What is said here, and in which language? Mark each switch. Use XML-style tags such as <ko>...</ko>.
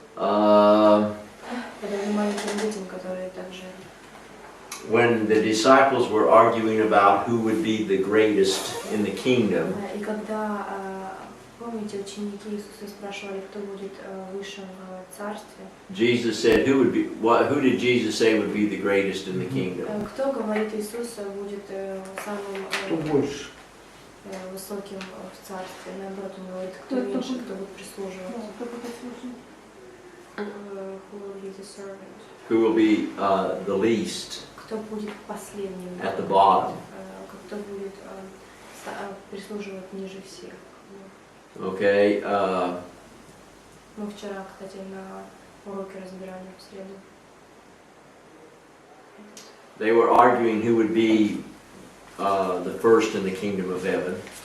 <ru>Подобны маленьким детям, которые также...</ru> <en>When the disciples were arguing about who would be the greatest in the kingdom,</en> <ru>И когда, помните, ученики Иисуса спрашивали, кто будет высшим в царстве,</ru> <en>Jesus said, who did Jesus say would be the greatest in the kingdom?</en> <ru>кто, говорит Иисус, будет самым Кто больше? высоким в царстве? Наоборот, он говорит, кто меньше, кто будет прислуживать.</ru> <en>Who will be the servant? Who will be the least</en> <ru>Кто будет последним?</ru> <en>at the bottom?</en> <ru>Кто будет прислуживать ниже всех?</ru> <en>Okay.</en> <ru>Мы вчера, кстати, на уроке разбирали в среду.</ru> <en>They were arguing who would be the first in the kingdom of heaven.</en>